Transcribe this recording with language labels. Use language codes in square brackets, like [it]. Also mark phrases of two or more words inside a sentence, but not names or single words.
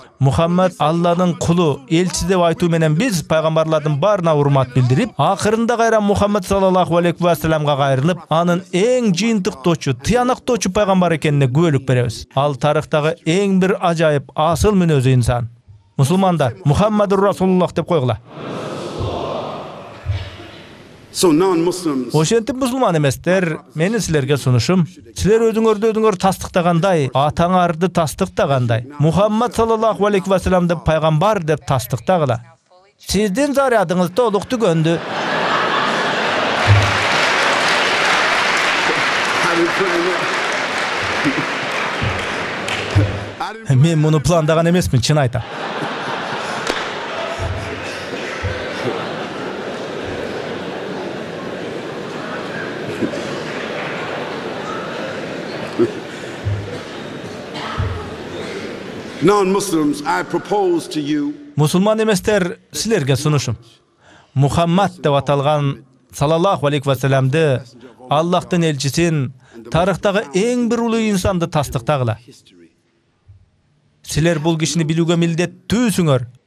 [ky] Мухаммад Алланын кулу, элчиси деп айтуу менен биз пайгамбарлардын баарына урмат билдирип, акырында кайра Мухаммад [ar] صلى الله عليه و [ky] саллямга кайрылып, анын эң жыйынтыктоочу, тыянактоочу пайгамбар экенине күбөлүк беребиз. Ал тарыхтагы эң бир ажайып, асыл мүнөзү инсан. Мусулмандар, [ar] محمد رسول الله [ky] деп койгула. [en] So non-Muslims [ky] Ошентип мусулман эместер, менин силерге сунушум, силер өзүңөр тастыктагандай, атаңарды тастыктагандай, Мухаммад [ar] صلى الله عليه و [ky] саллямды пайгамбар деп тастыктагыла. Сиздин зарядыңыз толук түгөндү. Мен муну пландаган эмесмин, чын айтам. [en] Non-Muslims, I propose to you [ky] Мусулман эместер, силерге сунушум. Мухаммад деп аталган [ar] صلى الله عليه و [ky] саллямды, Аллахтын элчисин, тарыхтагы эң бир улуу инсанды тастыктагыла. Силер бул кишини билүүгө милдеттүүсүңөр.